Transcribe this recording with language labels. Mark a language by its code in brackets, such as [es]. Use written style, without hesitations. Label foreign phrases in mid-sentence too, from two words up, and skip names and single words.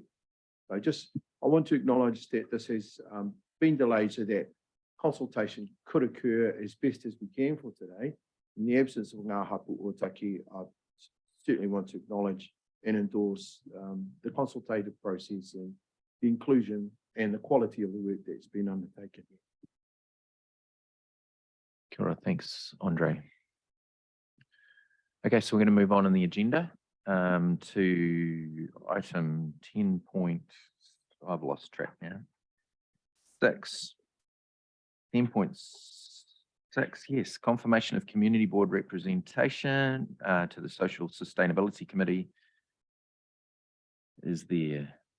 [en] I want to acknowledge that this has been delayed so that consultation could occur as best as we can for today. In the absence of Ngā Hapu Ōtaki, I certainly want to acknowledge and endorse the consultative process and the inclusion and the quality of the work that's been undertaken. [mi] Kia ora, [en] thanks, Andre. Okay, so we're going to move on in the agenda to item 10 point, I've lost track now, 6. 10.6, yes, confirmation of community board representation to the Social Sustainability Committee is there.